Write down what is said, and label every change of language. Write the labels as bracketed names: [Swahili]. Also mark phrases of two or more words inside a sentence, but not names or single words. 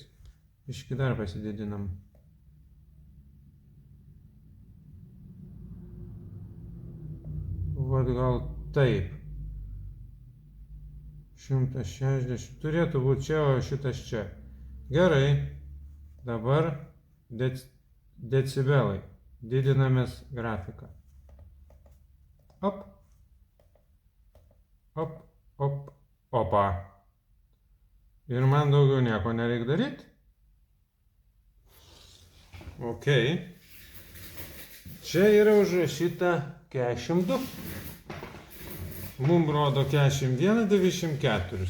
[Lithuanian] Biškį dar pasididinam. Vat gal taip. 160. Turėtų būti čia, o šitas čia. Gerai. Dabar decibelai. Didinamės grafiką. Op. Op, op, opa. Ir man daugiau nieko nereikia daryti. Ok. Čia yra užrašyta 42. Mums rodo 41,94.